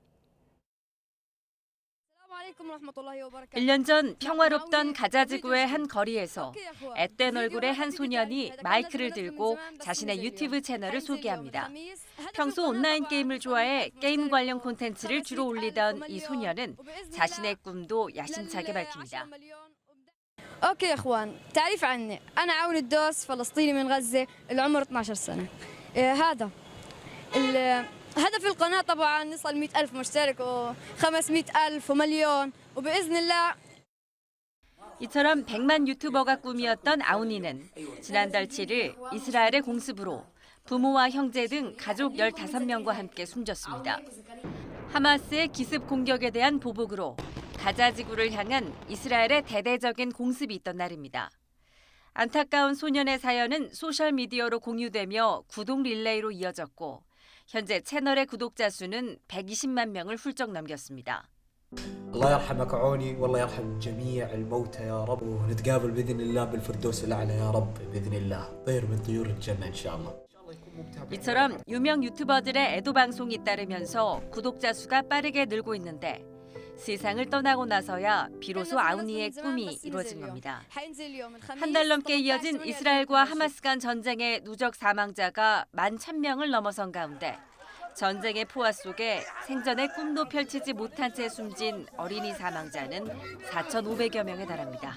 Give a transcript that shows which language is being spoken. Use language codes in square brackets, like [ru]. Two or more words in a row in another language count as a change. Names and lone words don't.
[ko] 1년 전 평화롭던 가자지구의 한 거리에서 앳된 얼굴의 한 소년이 마이크를 들고 자신의 유튜브 채널을 소개합니다. 평소 온라인 게임을 좋아해 게임 관련 콘텐츠를 주로 올리던 이 소년은 자신의 꿈도 야심차게 밝힙니다. [ar] اوكي يا اخوان تعريف عني انا عون الدوس فلسطيني من غزه العمر 12 سنه هذا هدف القناه طبعا نصل 100,000 مشترك و500,000 ومليون وباذن الله. [ko] 이처럼 100만 유튜버가 꿈이었던 아우니는 지난달 7일 이스라엘의 공습으로 부모와 형제 등 가족 15명과 함께 숨졌습니다. 하마스의 기습 공격에 대한 보복으로 가자 지구를 향한 이스라엘의 대대적인 공습이 있던 날입니다. 안타까운 소년의 사연은 소셜미디어로 공유되며 구독 릴레이로 이어졌고 현재 채널의 구독자 수는 120만 명을 훌쩍 넘겼습니다. [ar] الله يرحمك عوني والله يرحم جميع الموتى يا رب ونتقابل بإذن الله بالفردوس الأعلى يا رب بإذن الله طير من طيور الجنة إن شاء الله. [ko] 이처럼 유명 유튜버들의 애도 방송이 잇따르면서 구독자 수가 빠르게 늘고 있는데 세상을 떠나고 나서야 비로소 아우니의 꿈이 이루어진 겁니다. 한 달 넘게 이어진 이스라엘과 하마스 간 전쟁의 누적 사망자가 11,000명을 넘어선 가운데 전쟁의 포화 속에 생전의 꿈도 펼치지 못한 채 숨진 어린이 사망자는 4,500여 명에 달합니다.